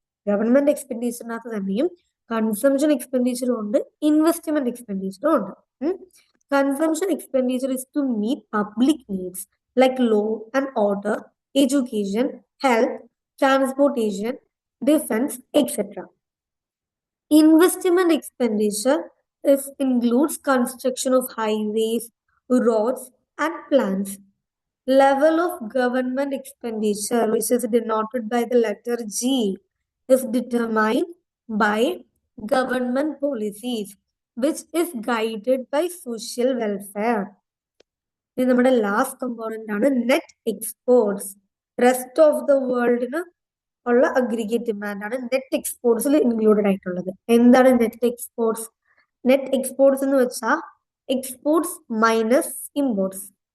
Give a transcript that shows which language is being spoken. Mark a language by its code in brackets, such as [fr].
[ml] Government എക്സ്പെൻഡിച്ചറിനകത്ത് തന്നെയും consumption എക്സ്പെൻഡിച്ചറും ഉണ്ട്, investment എക്സ്പെൻഡിച്ചറും ഉണ്ട്. [en] Consumption expenditure is to meet public needs like law and order, education, health, transportation, defense, etc. Investment expenditure includes construction of highways, roads, and plants. Level of government expenditure, which is denoted by the letter G, is determined by government policies, which is guided by social welfare. [ml] ഇത് നമ്മുടെ last component ആണ് net exports. Rest of the വേൾഡിന് ഉള്ള aggregate demand ആണ് net എക്സ്പോർട്സിൽ included ആയിട്ടുള്ളത്. എന്താണ് net exports? Net exports എന്ന് വെച്ചാൽ exports minus imports.